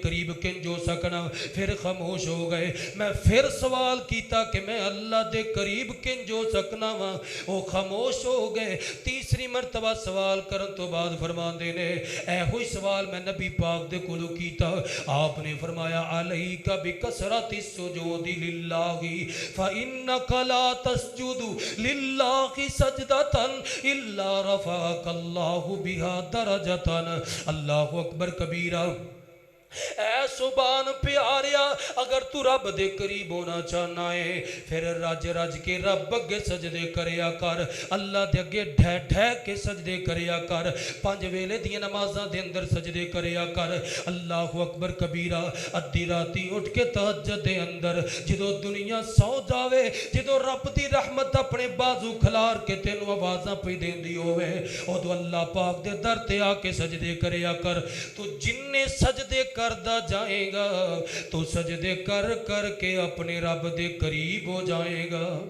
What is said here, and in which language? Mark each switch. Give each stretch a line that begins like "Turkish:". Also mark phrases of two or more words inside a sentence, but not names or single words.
Punjabi: قریب کنج ہو سکنا پھر خاموش ہو گئے میں پھر سوال کیتا کہ میں اللہ دے قریب کنج ہو سکنا وا وہ خاموش ہو گئے تیسری مرتبہ سوال کرن تو بعد فرمان دینے اے ہوئی سوال میں نبی پاک دے کولو کیتا آپ نے فرمایا
Arabic: علیکا بکسرت السجود للہ فإنك لا تسجد لله سجدة إلا رفعك الله بها درجة اللہ اکبر کبیرہ
Punjabi: اے سبحان پیاریا، اگر تو رب دے قریب ہونا چاہنا ہے پھر رج رج کے رب اگے سجدے کریا کر، اللہ دے اگے ڈھہ ڈھہ کے سجدے کریا کر، 5 ویلے دی نمازاں دے اندر سجدے کریا کر.
Arabic: الله أكبر كبيرا.
Punjabi: ادھی راتی اٹھ کے تہجد دے اندر جدوں دنیا سو جاوے، جدوں رب دی رحمت اپنے بازو کھلار کے تینوں آوازاں پئی دیندی ہووے، اودوں اللہ پاک دے در تے آکے سجدے کریا کر. تو جنے سجدے کردا جائے گا تو سجدے کر کر کے اپنے رب دے قریب ہو جائے گا.